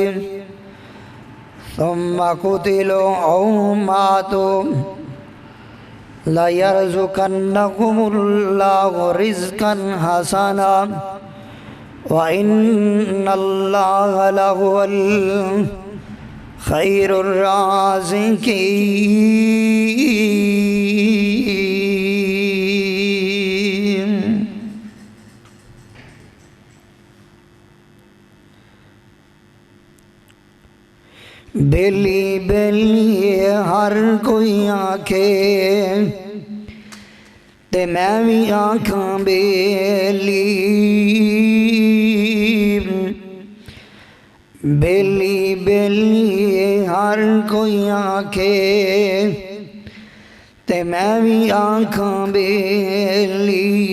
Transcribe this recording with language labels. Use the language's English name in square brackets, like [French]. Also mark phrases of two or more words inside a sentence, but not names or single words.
[Arabic] ثم قتلوا أو ماتوا ليرزقنهم الله رزقا حسنا وإن الله لهو خير الرازقين. [Punjabi] بیلی بیلی ہر کوئی آنکھے تے میں بھی آنکھاں بیلی. بیلی بیلی ہر کوئی آنکھے تے میں بھی آنکھاں بیلی.